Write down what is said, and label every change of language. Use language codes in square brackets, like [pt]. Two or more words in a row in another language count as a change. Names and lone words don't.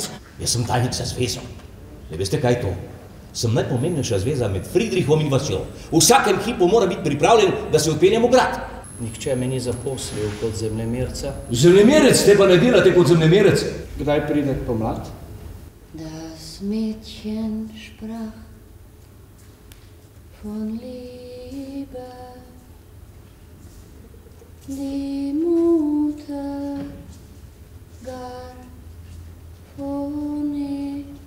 [sl] Jaz sem tajnik za zvezo. Ne veste, kaj je to? Sem najpomembnejša zveza med Friedrichom in vasjo. V vsakem hipu mora biti pripravljen, da se odpeljem v grad. Nihče me ni zaposlil kot zemljemerca. Zemljemerec, te pa ne delate kot zemljemerec. Kdaj pride pomlad? [de] Das Mädchen sprach von Liebe, die Mutter gar von ihr.